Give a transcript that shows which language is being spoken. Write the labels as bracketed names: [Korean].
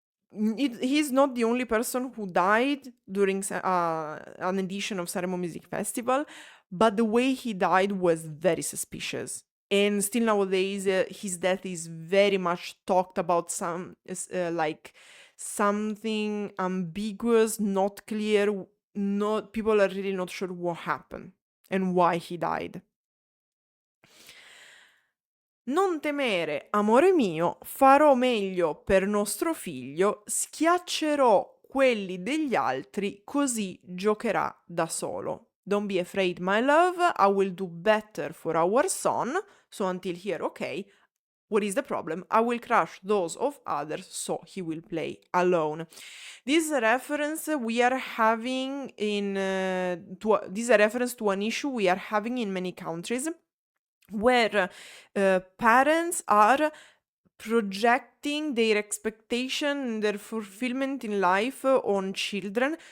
[English] He's not the only person who died during an edition of Sanremo Music Festival, but the way he died was very suspicious. And still nowadays, his death is very much talked about, like something ambiguous, not clear. People are really not sure what happened and why he died. [Italian] Non temere, amore mio, farò meglio per nostro figlio, schiaccerò quelli degli altri, così giocherà da solo. [English] Don't be afraid, my love, I will do better for our son. So until here, okay. What is the problem? I will crush those of others, so he will play alone. This is a reference we are having this is a reference to an issue we are having in many countries, where parents are projecting their expectation, their fulfillment in life on children.